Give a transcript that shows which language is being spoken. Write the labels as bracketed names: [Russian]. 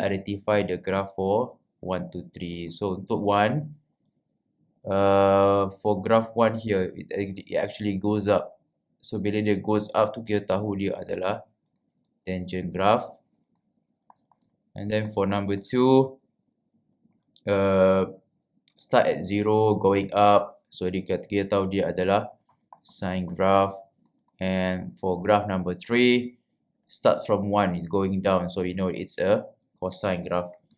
[English] Identify the graph for 1, 2, 3. So untuk 1, for graph 1 here, it actually goes up. [Malay] So bila dia [English] goes up [Malay] tu kita tahu dia adalah tangent graph. [English] And then for number 2, start at 0 going up. [Malay] So kita tahu dia adalah sine graph. [English] And for graph number 3, start from 1, it's going down. So you know it's a cosine graph.